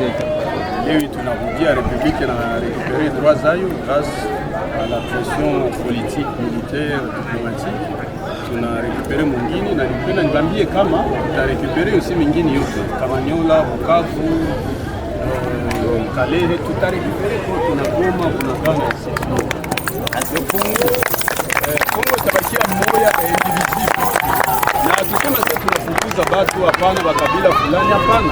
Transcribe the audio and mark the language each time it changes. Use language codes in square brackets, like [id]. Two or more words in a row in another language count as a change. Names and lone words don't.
[sw] Leo tunarudia Republique na [fr] récupérer droits [sw] zayo [fr] grâce à la pression politique, militaire, diplomatique. [sw] Tuna récupérer mwingine na nipenda nibambie kama tuta [fr] récupérer aussi [sw] mingine yote Kamanyola, Bukavu, Kalehe tuta récupérer kwa tuna Goma, kuna Uganda. Kongo tabakia moya indivisible. Na tusema sasa tunafukuza batu hapana, bakabila fulani hapana.